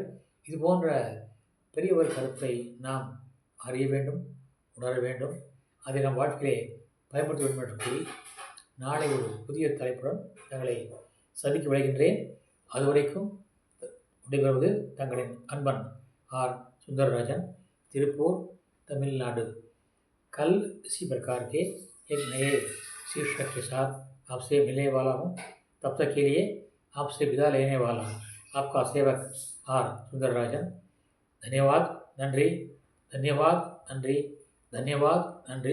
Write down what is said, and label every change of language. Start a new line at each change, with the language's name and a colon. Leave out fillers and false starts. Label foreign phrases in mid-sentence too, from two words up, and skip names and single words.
Tamil: இது போன்ற பெரிய ஒரு கருத்தை நாம் அறிய வேண்டும், உணர வேண்டும், அதை நம் வாழ்க்கையிலே பயன்படுத்த வேண்டும் என்று கூறி நாளை ஒரு புதிய தலைப்புடன் தங்களை சந்திக்க விளைகின்றேன். அதுவரைக்கும் விடைபெறுவது தங்களின் அன்பன் ஆர் सुंदरराजन, तिरुपुर, तमिलनाडु.
Hindi: कल इसी प्रकार के एक नए शीर्षक के साथ आपसे मिलने वाला हूँ. तब तक के लिए आपसे विदा लेने वाला आपका सेवक आर सुंदरराजन. धन्यवाद, नंद्री, धन्यवाद, नंद्री, धन्यवाद, नंद्री.